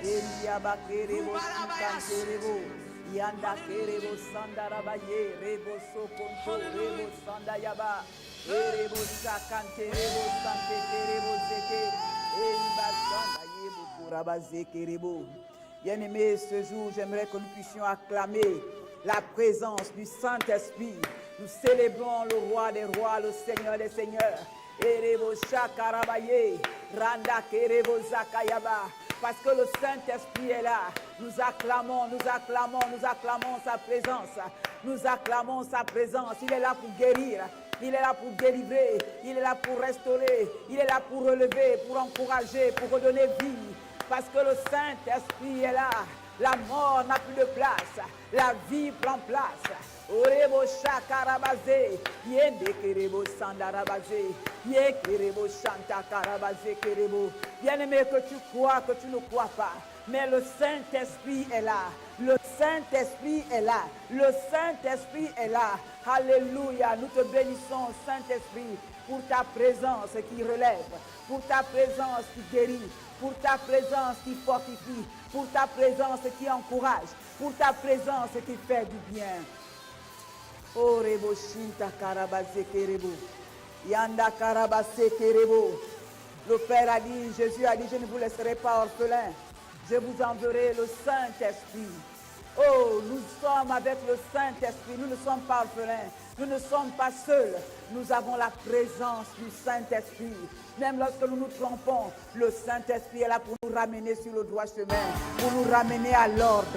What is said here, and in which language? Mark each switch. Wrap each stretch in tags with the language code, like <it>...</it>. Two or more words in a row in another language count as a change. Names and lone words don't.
<fr>Elia bakerebo kanterebo Yanda kerebo sandarabaye rebo sokonto rebo sandayaba rebo sakanterebo sante kerebo zeke Eliba sandaye bukura zekerebo. Bien-aimés, ce jour, j'aimerais que nous puissions acclamer la présence du Saint-Esprit. Nous célébrons le roi des rois, le Seigneur des seigneurs. Erebo shakarabaye, randa kerebo zakayaba. Parce que le Saint-Esprit est là. Nous acclamons sa présence. Nous acclamons sa présence. Il est là pour guérir. Il est là pour délivrer. Il est là pour restaurer. Il est là pour relever, pour encourager, pour redonner vie. Parce que le Saint-Esprit est là. La mort n'a plus de place. La vie prend place. Orebo shakarabaze, yende kerebo sandarabaze, ye kerebo shanta karabaze kerebo. Bien-aimé, que tu crois, que tu ne crois pas, mais le Saint-Esprit est là. Le Saint-Esprit est là. Le Saint-Esprit est là. Alléluia. Nous te bénissons, Saint-Esprit, pour ta présence qui relève, pour ta présence qui guérit, pour ta présence qui fortifie, pour ta présence qui encourage, pour ta présence qui fait du bien. Oh, rebo shinta karabase kerebo. Yanda karabase kerebo. Le Père a dit, Jésus a dit, je ne vous laisserai pas orphelins. Je vous enverrai le Saint-Esprit. Oh, nous sommes avec le Saint-Esprit. Nous ne sommes pas orphelins. Nous ne sommes pas seuls. Nous avons la présence du Saint-Esprit. Même lorsque nous nous trompons, le Saint-Esprit est là pour nous ramener sur le droit chemin, pour nous ramener à l'ordre.</fr>